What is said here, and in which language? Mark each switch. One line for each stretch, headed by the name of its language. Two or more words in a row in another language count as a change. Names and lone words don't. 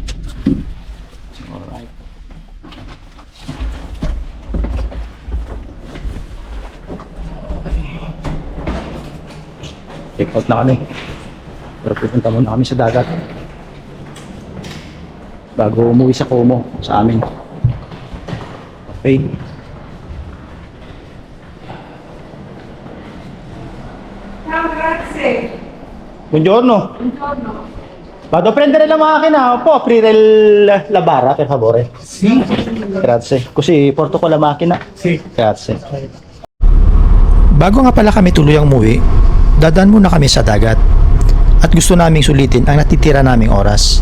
Filipino: Alright.
English: Check out
Filipino: na kami. Pero pupunta muna kami sa dagat bago umuwi sa Como sa amin. Okay.
Italian: Ciao, grazie. Buongiorno. Buongiorno. Vado a prendere la macchina, può aprire la barra per favore? Sì. Grazie. Così porto con la macchina. Sì. Grazie.
Filipino: Bago nga pala kami tuluyang umuwi, dadaan muna kami sa dagat at gusto naming sulitin ang natitira naming oras.